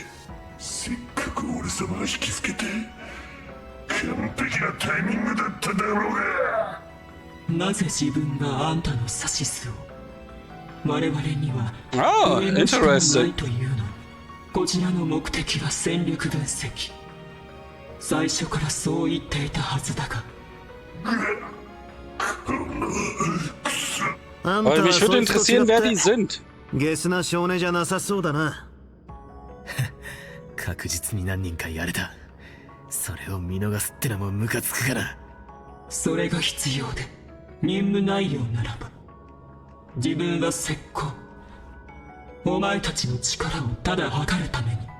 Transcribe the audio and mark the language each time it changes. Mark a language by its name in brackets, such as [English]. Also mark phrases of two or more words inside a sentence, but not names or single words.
[Japanese] せっかく俺様が引きつけて完璧なタイミングだっただろうが。なぜ自分があんたの指図を。我々には上の人もないというの。こちらの目的は戦力分析。最初からそう言っていたはずだが。 [German] Aber mich würde interessieren, wer die sind. [Japanese] ゲスな少年じゃなさそうだな。確実に何人かやれた。それを見逃すってのもムカつくから。それが必要で、任務内容ならば自分は石膏。お前たちの力をただ測るために。